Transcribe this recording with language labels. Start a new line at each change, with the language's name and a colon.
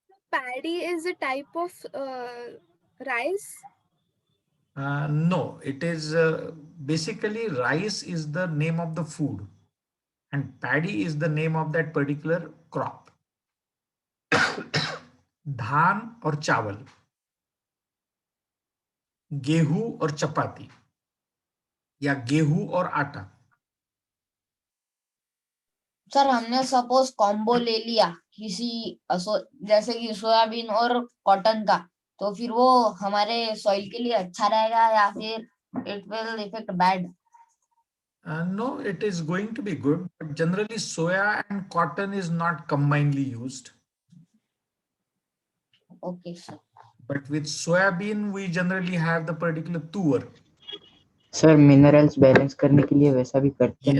English: Paddy is a type of rice. No, it is basically rice is the name of the food and paddy is the name of that particular crop.
Hindi: धान और चावल, गेहूं और चपाती या गेहूं और आटा. सर हमने सपोज कॉम्बो ले लिया किसी जैसे कि सोयाबीन और कॉटन का, तो फिर वो हमारे सॉइल के लिए अच्छा रहेगा या फिर
English: It will effect bad? No, it is going to be good, but generally soya and cotton is not combinedly used. Okay, sir. But with soybean, we generally have the particular tuor.
Hindi: Sir minerals balance करने के लिए वैसा भी करते हैं.